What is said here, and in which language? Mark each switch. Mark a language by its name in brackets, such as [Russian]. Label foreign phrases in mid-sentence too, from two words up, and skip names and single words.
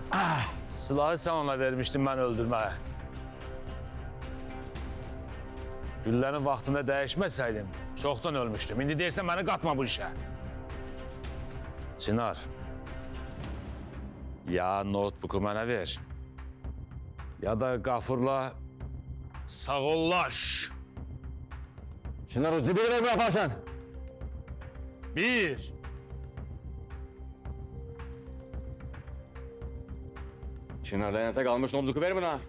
[Azerbaijani] Silahı sən ona vermişdin mən öldürməyə. Güllənin vaxtında dəyişməsəydim, çoxdan ölmüşdüm. İndi deyirsən məni qatma bu işə. Çınar, ya notebook'u mənə ver, ya da Qafurla sağollaş. [Turkish] Çınar o zibiri mi yaparsan? Bir. Çınar lanete kalmış notebook'u ver bana.